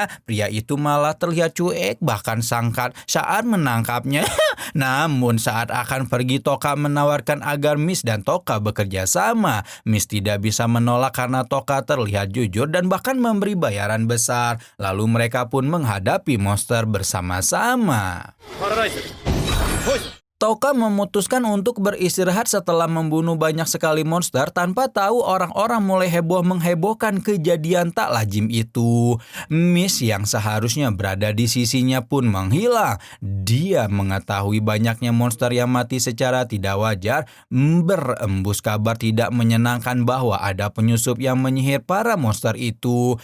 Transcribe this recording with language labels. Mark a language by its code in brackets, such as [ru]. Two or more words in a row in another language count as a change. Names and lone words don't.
[id] Pria itu malah terlihat cuek bahkan sangkat saat menangkapnya. Namun saat akan pergi, Toka menawarkan agar Miss dan Toka bekerja sama. Miss tidak bisa menolak karena Toka terlihat jujur dan bahkan memberi bayaran besar. Lalu mereka pun menghadapi monster bersama-sama. パラダイスポイズン Toka memutuskan untuk beristirahat setelah membunuh banyak sekali monster tanpa tahu orang-orang mulai heboh menghebohkan kejadian tak lazim itu. Miss yang seharusnya berada di sisinya pun menghilang. Dia mengetahui banyaknya monster yang mati secara tidak wajar, berembus kabar tidak menyenangkan bahwa ada penyusup yang menyihir para monster itu.